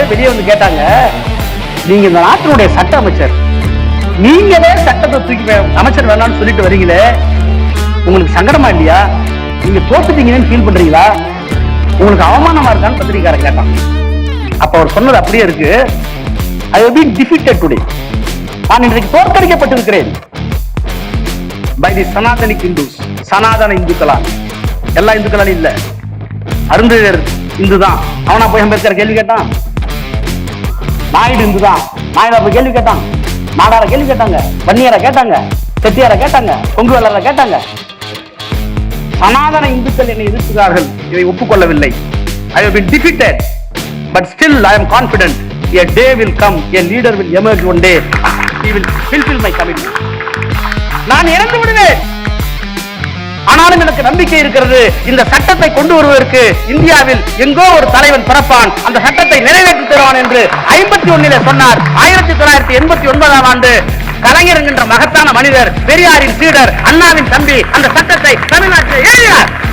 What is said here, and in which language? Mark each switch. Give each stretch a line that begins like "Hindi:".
Tamil: வெளியே வந்து கேட்டாங்க, நீங்க இந்த நாட்டினுடைய சட்ட அமைச்சர், நீங்களே சட்டத்தை தூக்கி அமைச்சர் வேணாம்னு சொல்லிட்டு வரீங்களே, உங்களுக்கு சங்கடமா இல்லையா? நீங்க தோத்துட்டீங்கன்னு ஃபீல் பண்றீங்களா? உங்களுக்கு அவமானமா இருக்கான்னு பத்திரிகையாளர் கேட்டான். அப்ப அவர் சொன்னது அப்படியே இருக்கு.
English: I have been defeated today.
Tamil: நான் இன்றைக்கு தோற்கடிக்கப்பட்டிருக்கிறேன்
English: by the Sanatanic Hindus.
Tamil: சனாதன இந்துக்களால். எல்லா இந்துக்களாலும் இல்ல, அருந்ததியர் இந்து தான். அவனா போய் அம்பேத்கர் கேள்வி கேட்டான்? நாயுடு இந்து தான், நாயுடு போய் கேள்வி கேட்டான்? நாடார கேள்வி கேட்டாங்க, வன்னியரை கேட்டாங்க, செட்டியாரை கேட்டாங்க, கொங்கு வேளரை கேட்டாங்க. சனாதன இந்துக்கள் என்னை எதிர்க்கிறார்கள், இதை ஒப்புக்கொள்ளவில்லை.
English: I have been defeated, but still I am confident. A day will come, a leader will emerge one day. He will fulfill my commitment.
Tamil: நான் இறந்து விடுவேன், ஆனாலும் எனக்கு நம்பிக்கை இருக்கிறது. இந்த சட்டத்தை கொண்டு வருவதற்கு இந்தியாவில் எங்கோ ஒரு தலைவன் பிறப்பான், அந்த சட்டத்தை நிறைவேற்றி தருவான் என்று 51 சொன்னார். 1989 ஆண்டு கலைஞர் என்கின்ற மகத்தான மனிதர், பெரியாரின் சீடர், அண்ணாவின் தம்பி அந்த சட்டத்தை தமிழ்நாட்டில் எழுதினார்.